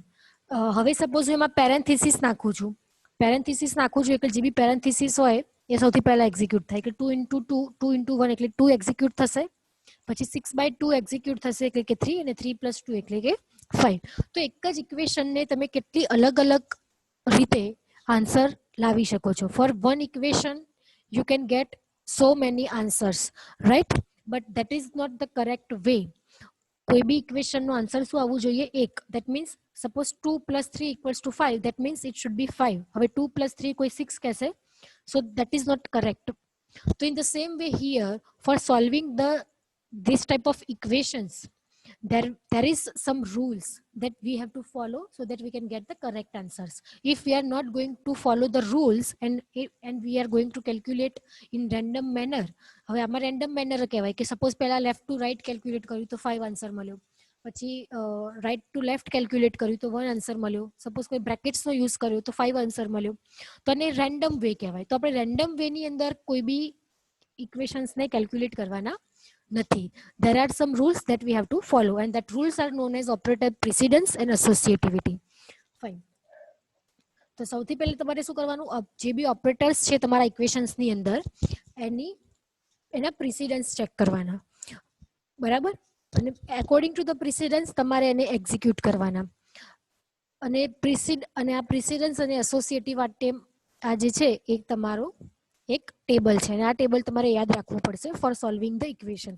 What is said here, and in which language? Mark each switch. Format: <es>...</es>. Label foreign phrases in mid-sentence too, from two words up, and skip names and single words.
<gu>હવે સપોઝ હું એમાં પેરેન્થીસિસ નાખું છું એટલે જે બી પેરેન્થીસિસ હોય એ સૌથી પહેલા એક્ઝિક્યુટ થાય કે 2 × 2 2 × 1 એટલે 2 એક્ઝિક્યુટ થશે. પછી 6/2 એક્ઝિક્યુટ થશે એટલે કે 3 અને 3 + 2 એટલે કે 5. તો એક જ ઇક્વેશનને તમે કેટલી અલગ અલગ રીતે આન્સર લાવી શકો છો.</gu> <en>for one equation you can get so many answers, right? But that is not the correct way.</en> <gu>કોઈ બી ઇક્વેશનનો આન્સર શું આવવું જોઈએ? 1.</gu> <en>That means suppose 2 + 3 = 5, that means it should be 5.</en> <gu>હવે 2 + 3 કોઈ 6 કહેશે,</gu> <en>so that is not correct. So in the same way here, for solving this type of equations, there is some rules that we have to follow so that we can get the correct answers. If we are not going to follow the rules and we are going to calculate in random manner,</en> <gu>હવે આમાં</gu> <en>random manner</en> <gu>કહેવાય કે સપોઝ પહેલા</gu> <en>left to right</en> <gu>કેલ્ક્યુલેટ કર્યું તો 5 આન્સર મળ્યો, પછી</gu> <en>right to left</en> <gu>કેલ્ક્યુલેટ કર્યું તો 1 આન્સર મળ્યો, સપોઝ કોઈ બ્રેકેટ્સનો યુઝ કર્યો તો 5 આન્સર મળ્યો, તો આને</gu> <en>random way</en> <gu>કહેવાય. તો આપણે રેન્ડમ વેની અંદર કોઈ બી ઇક્વેશન્સને કેલ્ક્યુલેટ કરવાના નથી.</gu> <en>There are some rules that we have to follow and that rules are known as operator precedence and associativity. Fine.</en> <gu>તો સૌથી પહેલા તમારે શું કરવાનું? જે બી ઓપરેટર્સ છે તમારા ઇક્વેશન્સની અંદર એના પ્રિસિડન્સ ચેક કરવાના, બરાબર? અને</gu> <en>according to the precedence</en> <gu>તમારે એને એક્ઝિક્યુટ કરવાના. અને આ પ્રિસિડન્સ અને એસોસિએટિવ આ જે છે એ તમારો એક ટેબલ છે અને આ ટેબલ તમારે યાદ રાખવું પડશે</gu> <en>for solving the equations.</en>